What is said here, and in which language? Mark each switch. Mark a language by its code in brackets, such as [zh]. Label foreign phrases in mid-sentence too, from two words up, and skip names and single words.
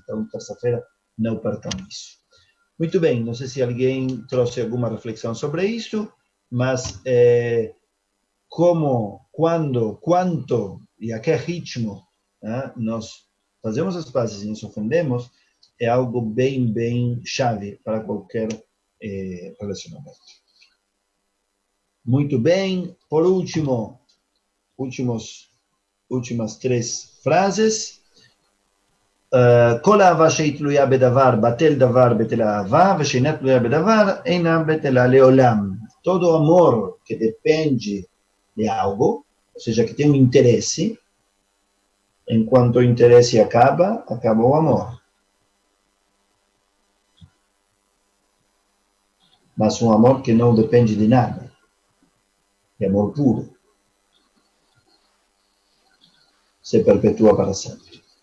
[pt] Então, terça-feira, não percam isso. Muito bem, não sei se alguém trouxe alguma reflexão sobre isso, mas como, quando, quanto e a que ritmo nós fazemos as pazes e nos ofendemos é algo bem, bem chave para qualquer relacionamento. Muito bem, por último, últimas 3 frases. [he] כל אהבה שהיא תלויה בדבר, בטל דבר בטל אהבה, ושאינה תלויה בדבר, אינה בטלה לעולם. [pt] Todo amor que depende de algo, ou seja, que tem um interesse, enquanto o interesse acaba, acaba o amor. Mas um amor que não depende de nada, é amor puro, se perpetua para sempre.